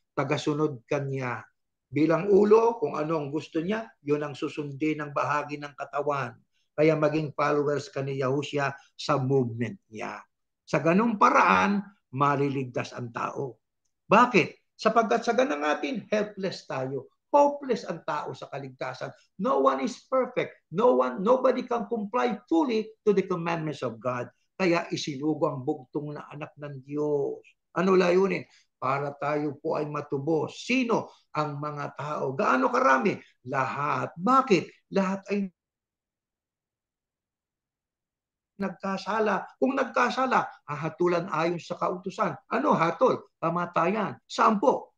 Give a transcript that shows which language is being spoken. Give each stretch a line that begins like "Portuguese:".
Filipino: Tagasunod kanya bilang ulo, kung ano ang gusto niya, yun ang susundin ng bahagi ng katawan. Kaya maging followers ka ni Yahushua sa movement niya. Sa ganung paraan, maliligtas ang tao. Bakit? Sapagkat sa ganang atin, helpless tayo. Hopeless ang tao sa kaligtasan.
English: No one is perfect. Nobody can comply fully to the commandments of God.
Filipino: Kaya isinugo ang bugtong na anak ng Diyos. Ano layunin? Para tayo po ay matubos. Sino ang mga tao? Gaano karami? Lahat. Bakit? Lahat ay nagkasala. Kung nagkasala, hahatulan ayon sa kautusan. Ano hatol? Kamatayan. Saan po?